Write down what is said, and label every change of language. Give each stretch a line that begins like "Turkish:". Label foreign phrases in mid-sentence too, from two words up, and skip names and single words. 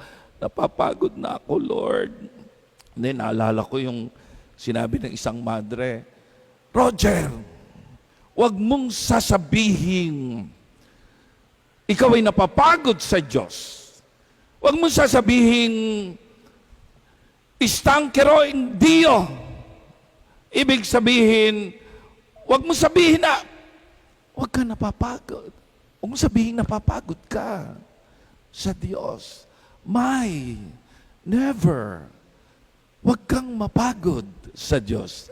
Filipino: Napapagod na ako, Lord. Then, naalala ko yung sinabi ng isang madre, Roger, wag mong sasabihin, ikaw ay napapagod sa Diyos. Wag mong sasabihin,
Italian: istankero in Dio.
Filipino: Ibig sabihin, wag mong sabihin na, wag ka napapagod. Wag mong sabihin napapagod ka sa Diyos. Never. Wag kang mapagod sa Diyos.